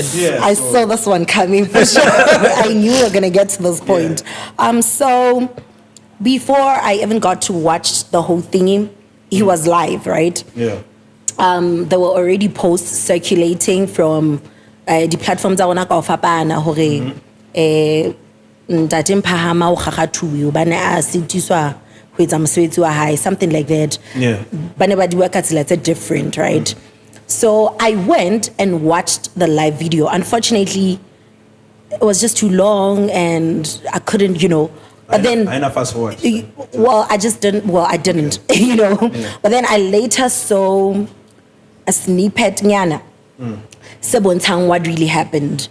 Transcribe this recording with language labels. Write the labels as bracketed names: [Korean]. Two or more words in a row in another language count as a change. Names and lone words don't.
[English] I saw this one coming for sure. I knew we were gonna get to this point. So before I even got to watch the whole thingy, he was live, right? Yeah. There were already posts circulating from the platforms that were not [Southern Sotho] fapana hore ntate Mpahama o gagatuwe ba ne a sitiswa ho etsa mosebetsi wa hae, [English] something like that. Yeah. [Southern Sotho] Ba ne ba di [English] work at different, right? So I went and watched the live video. Unfortunately, it was just too long and I couldn't, But then I fast forward. Well, I didn't, But then I later saw a snippet [Southern Sotho] nyana sebontang [English] what really happened.